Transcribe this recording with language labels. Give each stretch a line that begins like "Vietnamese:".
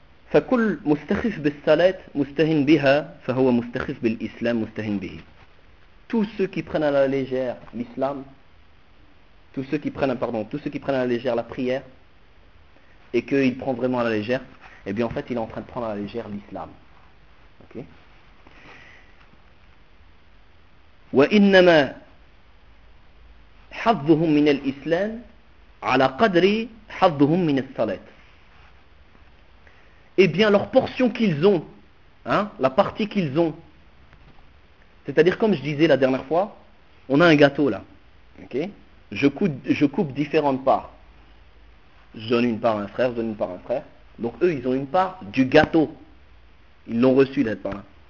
Arabic: فكل مستخف بالصلاة مستهين بها فهو مستخف بالإسلام مستهين به.
French: Tous ceux qui prennent à la légère l'islam, tous ceux qui prennent à la légère la prière, et qu'il prend vraiment à la légère, eh bien en fait il est en train de prendre à la légère l'islam. Ok.
Arabic: وإنما حظهم من الإسلام على قدر حظهم من الصلاة.
French: Eh bien, leur portion qu'ils ont, la partie qu'ils ont, c'est-à-dire comme je disais la dernière fois, on a un gâteau là, ok, je coupe différentes parts. Je donne une part à un frère, je donne une part à un frère. Donc eux, ils ont une part du gâteau. Ils l'ont reçu, cette part-là.